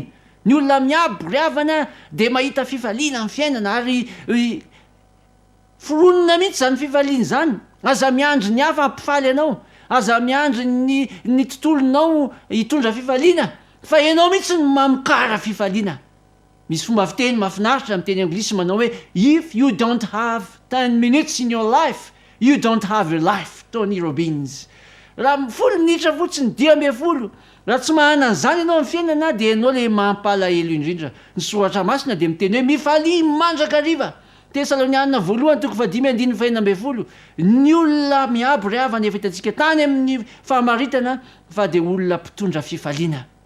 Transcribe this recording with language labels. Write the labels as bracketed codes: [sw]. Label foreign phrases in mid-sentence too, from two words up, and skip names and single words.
[mg] Ny olona miabo riavana dia mahita fifaliana amin'ny fiainana ary foronina mihitsy zany fifaliana zany. Aza miandry ny hafa hampifaly anao, aza miandry ny tontolonao hitondra fifaliana, fa ianao mihitsy ny mamokara fifaliana. Misy fomba fiteny mahafinaritra amin'ny teny anglisy manao hoe [en] if you don't have 10 minutes in your life, you don't have your life. Tony Robbins. [mg] Raha 10 minitra fotsiny 12, raha tsy mahana an'izany ianao amin'ny fiainana dia ianao le mampalahelo indrindra. Ny soratra masina dia miteny hoe mifalia mandrakariva. Tesalonianina 1:5-20. Ny olona miabo ry havana efa hitantsika tany amin'ny fahamaritana fa dia olona mpitondra fifaliana.